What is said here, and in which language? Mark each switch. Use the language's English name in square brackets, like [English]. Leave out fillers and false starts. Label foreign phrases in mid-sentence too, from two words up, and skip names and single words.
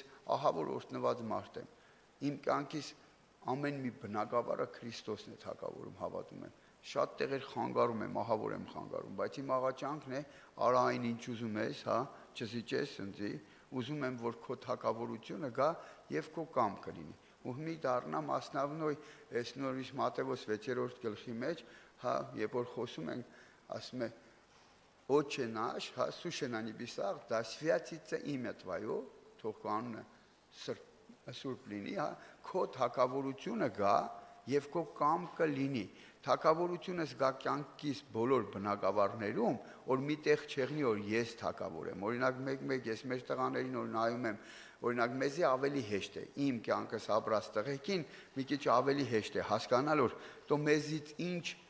[Armenian] ահա որ օրհնված մարդ եմ։ Իմ կյանքից ամեն մի բնակավարը Քրիստոսն է թագավորում, հավատում եմ։ Շատ տեղեր խանգարում եմ, ահա որ եմ խանգարում, բայց իմ աղաչանքն է, արա այն ինչ ուզում ես, հա, չզիջես ընձի, ուզում եմ որ քո թագավորությունը գա եւ քո կամքը լինի։ Ու մի դառնամ ասնավնոյ այս նորից Մատթեոս 6-րդ գլխի մեջ, հա, երբ որ խոսում ենք, ասում է [Russian] Отче наш, [Armenian] հա, [Russian] сущий на небесах, да святится имя Твое, [Armenian] թող քո անունը սուրբ լինի, հա, քո թագավորությունը գա եւ քո կամքը լինի։ Թագավորությունը զգա կյանքիս բոլոր բնակավարներում, որ միտեղ չեղնի, որ ես թագավոր եմ։ Օրինակ մեկ ես մեր տղաներին որ նայում եմ, օրինակ մեզի ավելի հեշտ է իմ կյանքս ապրած տղեկին մի քիչ ավելի հեշտ է հասկանալ որ դու մեզից ինչ